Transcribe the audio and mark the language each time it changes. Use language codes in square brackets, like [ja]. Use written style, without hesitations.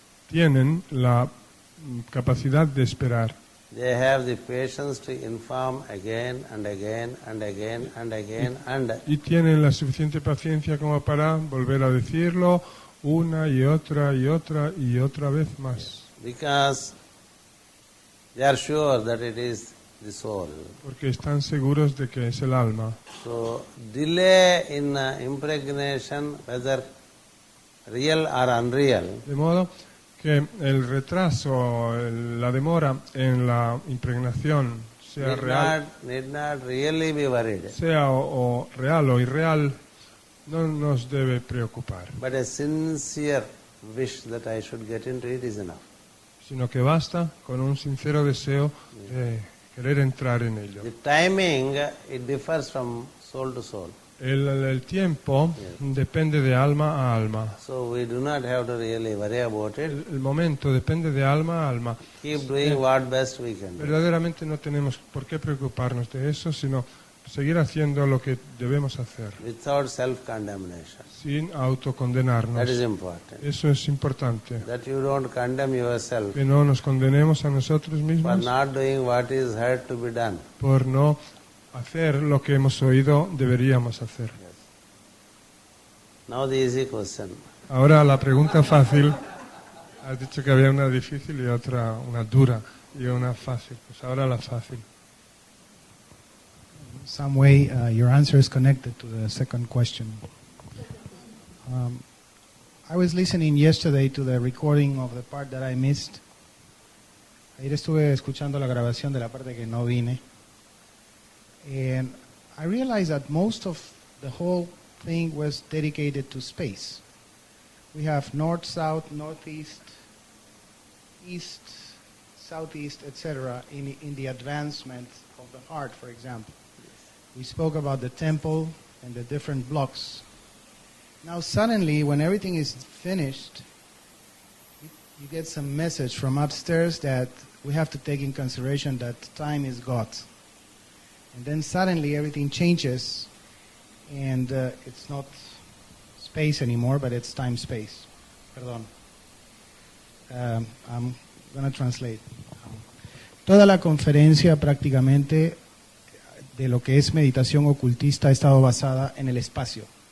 [es] tienen la capacidad de esperar. [en] They have the patience to inform again and again and again and again and [es] Y tienen la suficiente paciencia como para volver a decirlo una y otra y otra y otra vez más. [en] because they are sure that it is the soul. [es] Porque están seguros de que es el alma. [en] So delay in impregnation, whether real or unreal, [es] De modo que el retraso, la demora en la impregnación, sea real, [en] need not really be worried. [es] sea o real o irreal, no nos debe preocupar, [en] But a sincere wish that I should get into it is enough. [es] sino que basta con un sincero deseo de querer entrar en ello. [en] The timing, it differs from soul to soul. [es] El tiempo depende de alma a alma. [en] So we do not have to really worry about it. [es] El momento depende de alma a alma. [en] Keep doing what best we can do. [es] Verdaderamente no tenemos por qué preocuparnos de eso, sino seguir haciendo lo que debemos hacer, [en] Without self-condemnation. [es] sin autocondenarnos. [en] That is important. [es] Eso es importante, [en] That you don't condemn yourself [es] que no nos condenemos a nosotros [en] for [es] mismos [en] not doing what is heard to be done. [es] por no hacer lo que hemos oído deberíamos hacer. [en] Now the easy question. [es] Ahora la pregunta fácil, has dicho que había una difícil y otra una dura y una fácil, pues ahora la fácil. [en] Some way your answer is connected to the second question. I was listening yesterday to the recording of the part that I missed. [es] Ayer estuve escuchando la grabación de la parte que no vine. [en] And I realized that most of the whole thing was dedicated to space. We have north, south, northeast, east, southeast, etc. in the advancement of the heart, for example. We spoke about the temple and the different blocks. Now suddenly, when everything is finished, you get some message from upstairs that we have to take in consideration that time is God. And then suddenly everything changes, and it's not space anymore, but it's time-space. [es] Perdón. [en] I'm going to translate. [es] Toda la conferencia prácticamente de lo que es meditación ocultista ha estado basada en el espacio.